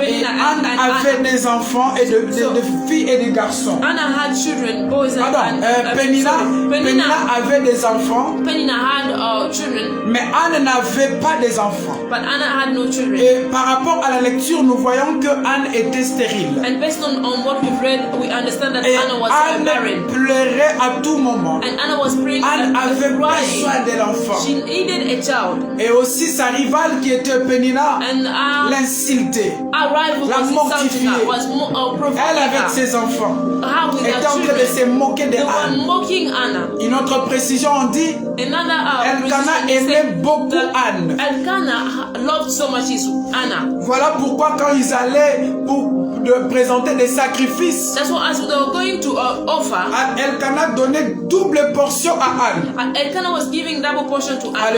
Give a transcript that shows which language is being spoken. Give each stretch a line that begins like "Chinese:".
French: Et Anne avait des enfants et des filles et des garçons. Pénina avait des enfants, mais Anne n'avait pas des enfants. Et par rapport à la lecture, nous voyons que Anne était stérile.
English: And based on what we've read, we understand that Anna was barren.
French: Pleurait à tout moment.
English: And Anna was praying
French: Anne avait
English: crying.
French: besoin de l'enfant.
English: She needed a child.
French: Et aussi sa rivale qui était Pénina l'insultait, la mortifiait. Elle avec ses enfants était en train de se moquer de Anne. Une autre précision, on dit Elkanah aimait beaucoup Anne.
English: Elkanah loved so much Anna.
French: Voilà pourquoi quand ils allaient pour présenter des sacrifices,
English: that's why as they were going to offer,
French: Elkanah donnait double portion à Anne.
English: Elkanah was giving double portion to Anna.